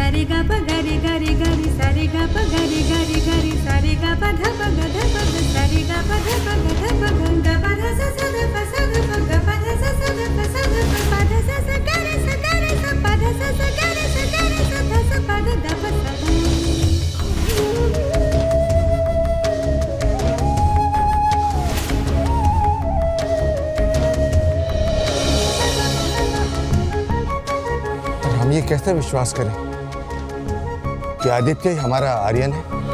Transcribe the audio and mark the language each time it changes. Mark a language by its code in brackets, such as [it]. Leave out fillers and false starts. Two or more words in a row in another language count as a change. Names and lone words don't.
[hi] गा प गा रे गा रे गा रे सा रे गा प गा रे गा रे गा रे सा रे गा प ध प ग ध प ग सा रे गा प ध प ग ध प ग ग प ध स स ध प स ध प ग प ध स स ध प स ध प प ध स स ग रे स ग रे स प ध स स ग रे स ग रे स ध स प ध ध प स ध। हम ये कैसे विश्वास करें कि आदित्य ही हमारा आर्यन है?